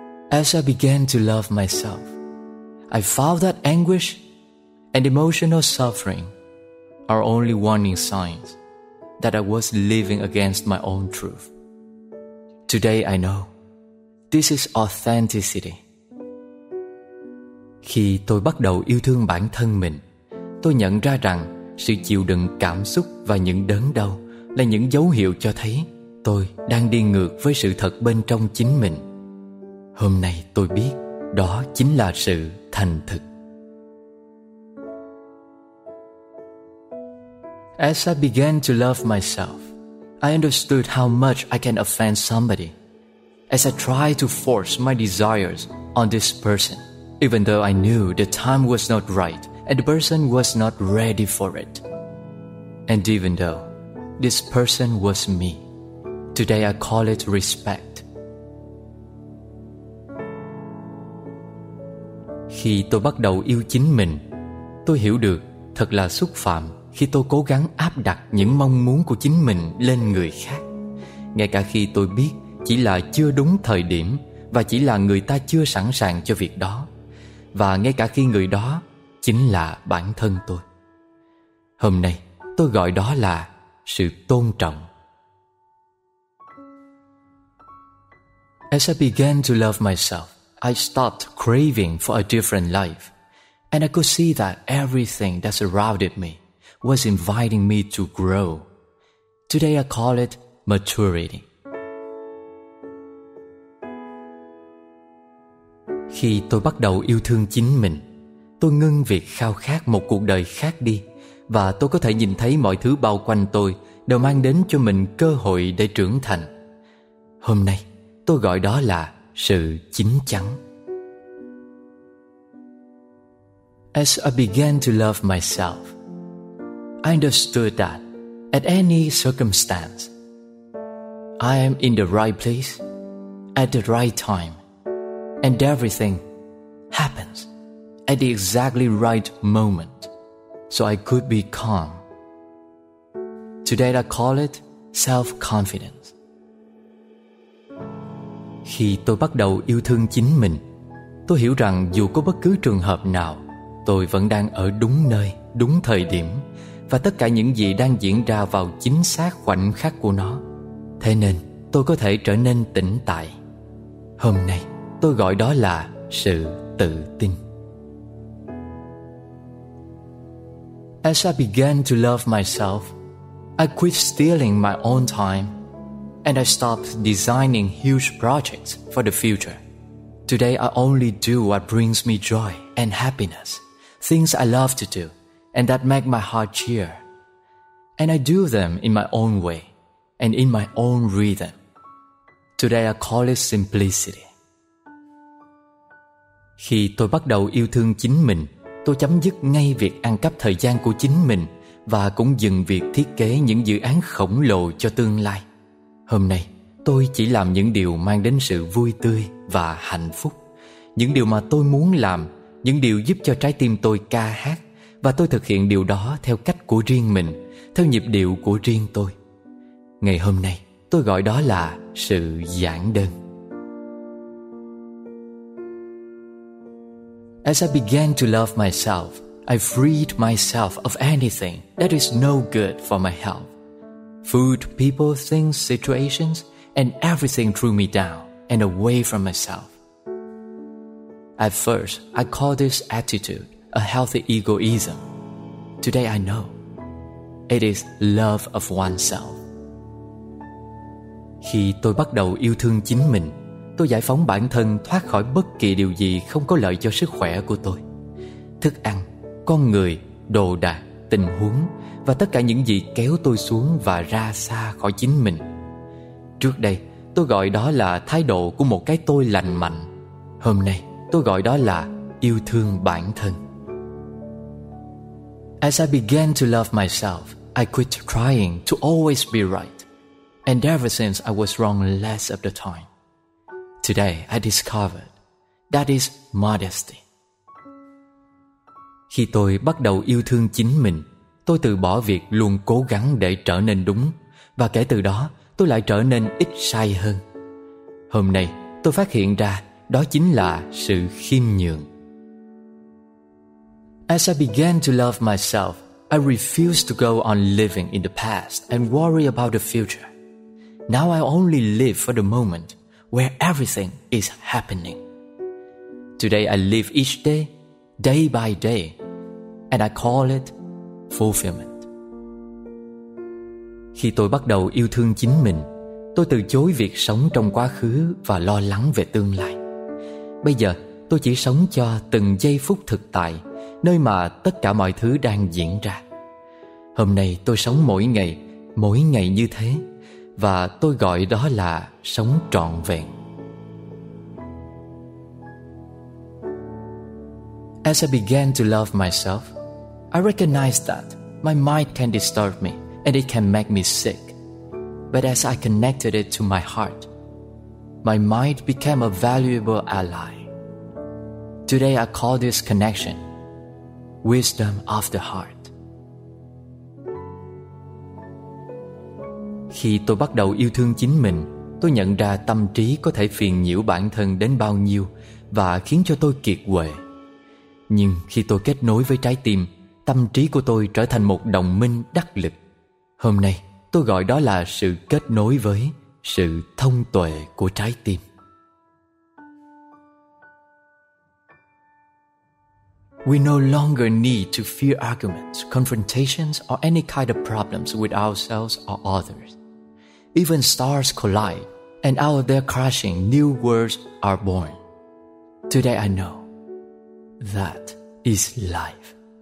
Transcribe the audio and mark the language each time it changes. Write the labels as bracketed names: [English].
[English] As I began to love myself, I found that anguish and emotional suffering are only warning signs that I was living against my own truth. Today I know this is authenticity. [Vietnamese] Khi tôi bắt đầu yêu thương bản thân mình, tôi nhận ra rằng sự chịu đựng cảm xúc và những đớn đau là những dấu hiệu cho thấy tôi đang đi ngược với sự thật bên trong chính mình. Hôm nay tôi biết đó chính là sự thành thực. [English] As I began to love myself, I understood how much I can offend somebody. As I tried to force my desires on this person, even though I knew the time was not right and the person was not ready for it. And even though this person was me, today I call it respect. [Vietnamese] Khi tôi bắt đầu yêu chính mình, tôi hiểu được thật là xúc phạm khi tôi cố gắng áp đặt những mong muốn của chính mình lên người khác, ngay cả khi tôi biết chỉ là chưa đúng thời điểm và chỉ là người ta chưa sẵn sàng cho việc đó, và ngay cả khi người đó chính là bản thân tôi. Hôm nay tôi gọi đó là sự tôn trọng. [English] As I began to love myself, I stopped craving for a different life, and I could see that everything that surrounded me was inviting me to grow. Today I call it maturity. [Vietnamese] Khi tôi bắt đầu yêu thương chính mình, tôi ngưng việc khao khát một cuộc đời khác đi, và tôi có thể nhìn thấy mọi thứ bao quanh tôi đều mang đến cho mình cơ hội để trưởng thành. Hôm nay tôi gọi đó là sự chín chắn. [English] As I began to love myself, I understood that at any circumstance, I am in the right place at the right time, and everything happens at the exactly right moment, so I could be calm. Today I call it self-confidence. [Vietnamese] Khi tôi bắt đầu yêu thương chính mình, tôi hiểu rằng dù có bất cứ trường hợp nào, tôi vẫn đang ở đúng nơi, đúng thời điểm, và tất cả những gì đang diễn ra vào chính xác khoảnh khắc của nó. Thế nên tôi có thể trở nên tỉnh tại. Hôm nay tôi gọi đó là sự tự tin. [English] As I began to love myself, I quit stealing my own time, and I stopped designing huge projects for the future. Today I only do what brings me joy and happiness, things I love to do and that make my heart cheer. And I do them in my own way and in my own rhythm. Today I call it simplicity. [Vietnamese] Khi tôi bắt đầu yêu thương chính mình, tôi chấm dứt ngay việc ăn cắp thời gian của chính mình và cũng dừng việc thiết kế những dự án khổng lồ cho tương lai. Hôm nay, tôi chỉ làm những điều mang đến sự vui tươi và hạnh phúc. Những điều mà tôi muốn làm, những điều giúp cho trái tim tôi ca hát, và tôi thực hiện điều đó theo cách của riêng mình, theo nhịp điệu của riêng tôi. Ngày hôm nay, tôi gọi đó là sự giản đơn. [English] As I began to love myself, I freed myself of anything that is no good for my health. Food, people, things, situations, and everything drew me down and away from myself. At first, I called this attitude a healthy egoism. Today I know it is love of oneself. [Vietnamese] Khi tôi bắt đầu yêu thương chính mình, tôi giải phóng bản thân thoát khỏi bất kỳ điều gì không có lợi cho sức khỏe của tôi. Thức ăn, con người, đồ đạc, tình huống và tất cả những gì kéo tôi xuống và ra xa khỏi chính mình. Trước đây, tôi gọi đó là thái độ của một cái tôi lành mạnh. Hôm nay, tôi gọi đó là yêu thương bản thân. [English] As I began to love myself, I quit trying to always be right. And ever since, I was wrong less of the time. Today I discovered that is modesty. [Vietnamese] Khi tôi bắt đầu yêu thương chính mình, tôi từ bỏ việc luôn cố gắng để trở nên đúng, và kể từ đó tôi lại trở nên ít sai hơn. Hôm nay tôi phát hiện ra đó chính là sự khiêm nhường. [English] As I began to love myself, I refused to go on living in the past and worry about the future. Now I only live for the moment where everything is happening. Today I live each day, day by day, and I call it fulfillment. [Vietnamese] Khi tôi bắt đầu yêu thương chính mình, tôi từ chối việc sống trong quá khứ và lo lắng về tương lai. Bây giờ, tôi chỉ sống cho từng giây phút thực tại, nơi mà tất cả mọi thứ đang diễn ra. Hôm nay tôi sống mỗi ngày như thế, và tôi gọi đó là sống trọn vẹn. [English] As I began to love myself, I recognized that my mind can disturb me and it can make me sick. But as I connected it to my heart, my mind became a valuable ally. Today I call this connection wisdom of the heart. [Vietnamese] Khi tôi bắt đầu yêu thương chính mình, tôi nhận ra tâm trí có thể phiền nhiễu bản thân đến bao nhiêu và khiến cho tôi kiệt quệ. Nhưng khi tôi kết nối với trái tim, tâm trí của tôi trở thành một đồng minh đắc lực. Hôm nay, tôi gọi đó là sự kết nối với sự thông tuệ của trái tim. [English] We no longer need to fear arguments, confrontations, or any kind of problems with ourselves or others. Even stars collide, and out of their crashing, new worlds are born. Today I know that is life.